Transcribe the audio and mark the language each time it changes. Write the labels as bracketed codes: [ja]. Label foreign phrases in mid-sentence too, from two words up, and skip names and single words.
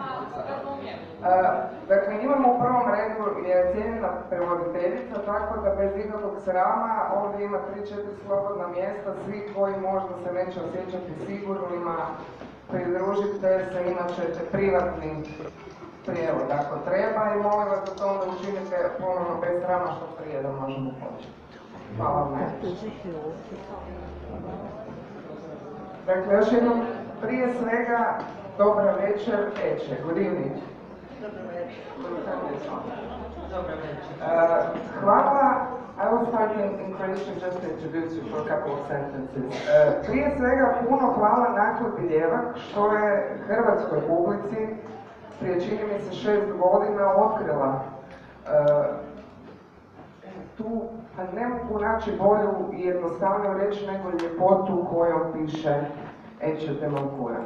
[hr] Dakle, imamo u prvom redu je cijenjena prevoditeljica, tako da bez ikakvog srama ovdje ima 3-4 slobodna mjesta, svi koji možda se neće osjećati sigurnima, pridružite se, imat ćete privatni prijevod ako treba i molim vas da to onda učinite ponovno bez srama što prije da možemo početi. Hvala vam najviše. Dakle, još jednom, prije svega, dobra večer, Ece. [en] Good evening. [hr] Dobra večer. Dobra večer. Hvala. [en] I will start in Croatian just to introduce you for a couple of sentences. [hr] Prije svega, puno hvala Nakladi Ljevak što je hrvatskoj publici prije čini mi se 6 godina otkrila tu, pa ne mogu naći bolju i jednostavniju reći nego ljepotu kojom piše Ece Temelkuran.